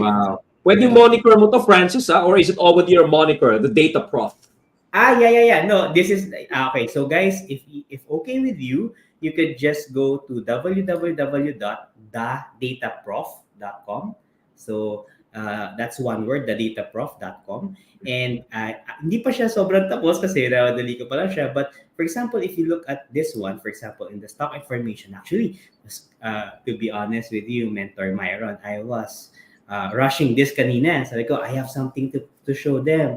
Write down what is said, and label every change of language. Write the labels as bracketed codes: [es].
[en] Wow. [tl] Pwede moniker mo to, [en] Francis, or is it all with your moniker, the Data Prof? Yeah. No, this is okay. So guys, if okay with you, you could just go to www.thedataprof.com. So that's one word, thedataprof.com. [tl] And hindi pa siya sobrang tapos kasi dali ko pa lang siya. [en] But for example, if you look at this one, for example, in the stock information, actually, to be honest with you, Mentor Myron, I was rushing this kanina. [tl] Sabi ko, [en] I have something to show them.